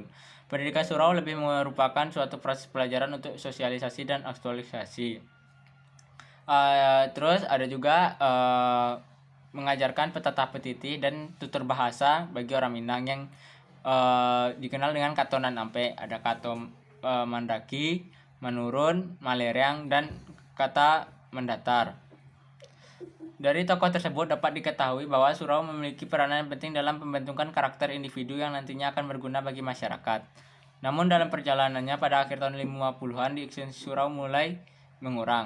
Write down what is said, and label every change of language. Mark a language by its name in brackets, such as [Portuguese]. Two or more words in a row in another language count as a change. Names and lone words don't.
[Indonesian] Pendidikan surau lebih merupakan suatu proses pelajaran untuk sosialisasi dan aktualisasi. Terus ada juga mengajarkan Petetah Petitih dan tutur bahasa bagi orang Minang yang dikenal dengan [Minangkabau] kato nan ampe. [Indonesian] Ada [Minangkabau] kato mandaki, [Indonesian] menurun, malereng, dan kata mendatar. Dari tokoh tersebut dapat diketahui bahwa surau memiliki peranan yang penting dalam pembentukan karakter individu yang nantinya akan berguna bagi masyarakat. Namun dalam perjalanannya pada akhir tahun 50-an di ekstensi surau mulai mengurang.